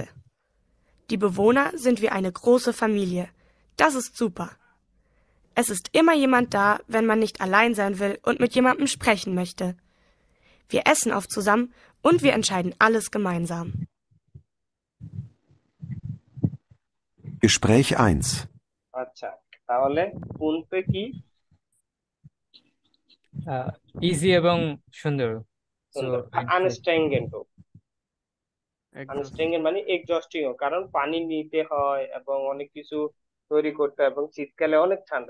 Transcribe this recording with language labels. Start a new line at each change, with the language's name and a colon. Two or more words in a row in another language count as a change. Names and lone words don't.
German: Die Bewohner sind wie eine große Familie. Das ist super. Es ist immer jemand da, wenn man nicht allein sein will und mit jemandem sprechen möchte. Wir essen oft zusammen und wir entscheiden alles gemeinsam. Gespräch 1.
Bangla: আচ্ছা, তাহলে পুনপে কি? ইজি এবং সুন্দর। সুন্দর।
German: anstrengend anstrengend
Bangla: মানে এক্সস্টিং, কারণ পানি নিতে হয় এবং অনেক কিছু তৈরি করতে হয় এবং শীতকালে অনেক ঠান্ডা।